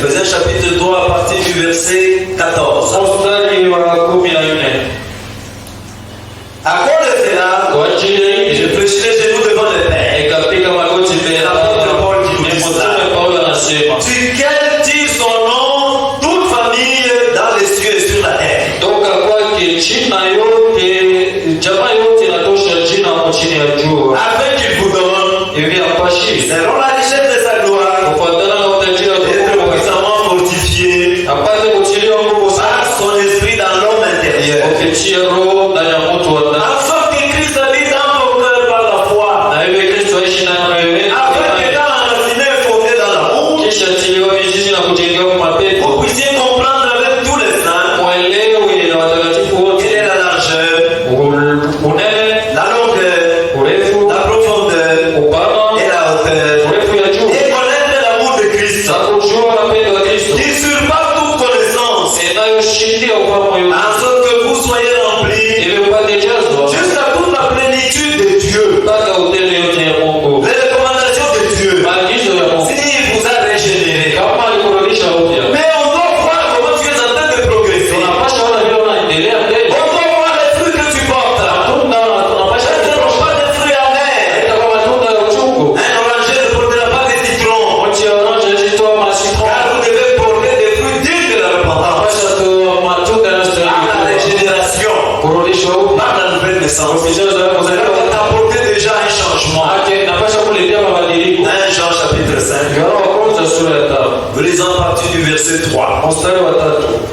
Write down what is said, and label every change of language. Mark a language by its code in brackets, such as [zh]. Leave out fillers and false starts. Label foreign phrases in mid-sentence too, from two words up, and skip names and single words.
[fr] chapitre 3 à partir du verset 14. [sw] mstari wa 14. [fr] À cause de cela, [sw] Kwa ajili ya hili [fr] je fléchirai les genoux devant le Père. [sw] nikapiga magoti mbele ya Baba. Ni mtume Paulo anasema, [fr] Duquel tire son nom toute famille dans les cieux et sur la terre. [sw] toka kwake jina yote, jamaa yote inatosha jina hapo chini ya jua, [fr] Afin qu'il vous donne, [sw] hivi apashi [fr] selon la richesse de sa gloire, [sw] kufuatana na utajiri wa [fr] d'être [sw] Mungu, [fr] puissamment fortifié [sw] apate kutiliwa nguvu [fr] par [sw] sana [fr] son esprit dans l'homme intérieur. [sw] ukitia roho ndani ya mtu wa ndani, [fr] En sorte que Christ habite dans vos cœurs par la foi. [sw] na hivyo Kristo aishi ndani ya wewe, [fr] Afin qu'étant enraciné et fondé dans l'amour, [sw] kisha tiliwa mizizi na kujengewa kwa mapendo, [fr] vous puissiez comprendre avec tous les saints [sw] mwelewe na watakatifu wote [fr] quelle est la largeur, [sw] unene, [fr] la longueur, [sw] urefu, [fr] la profondeur [sw] upana, [fr] et la hauteur. [sw] urefu ya juu, [fr] Et connaître l'amour de Christ [sw] na kujua mapendo ya Kristo [fr] qui surpasse toute connaissance, [sw] inayoshindia ufahamu yote, [fr] en sorte que vous soyez remplis [sw] ili upate jazwa [fr] jusqu'à toute la plénitude de Dieu, [sw] mpaka utele yote ya Mungu, [fr] les recommandations de Dieu, [sw] maagizo ya Mungu, [fr] s'il vous a régénéré. [sw] kama alikurudisha upya. [fr] Mais on doit voir comment tu es en train de progresser. [sw] Tunapasha ona vile unaendelea mbele, [fr] On doit voir les fruits que tu portes. [sw] matunda tunapasha [fr] Ce ne sont pas des fruits amers. [sw] kama matunda ya uchungu. [fr] Un oranger ne portera pas des citrons, [sw] Mti ya orange hazitoa masitron, [fr] car vous devez porter des fruits dignes de la repentance. [sw] tunapasha toa matunda [fr] Par la [sw] yanayostahili [fr] régénération, [sw] kurudishwa upya. [fr] par la nouvelle naissance. [sw] Kupitia za [fr] Vous [sw] kuzaliwa [fr] allez apporter déjà un changement. [sw] kwake, napasha kuletea mabadiliko. [fr] 1 Jean chapitre 5. [sw] Yohana wa kwanza sura ya 5 [fr] Nous lisons à partir du verset 3. [sw] mstari wa 3.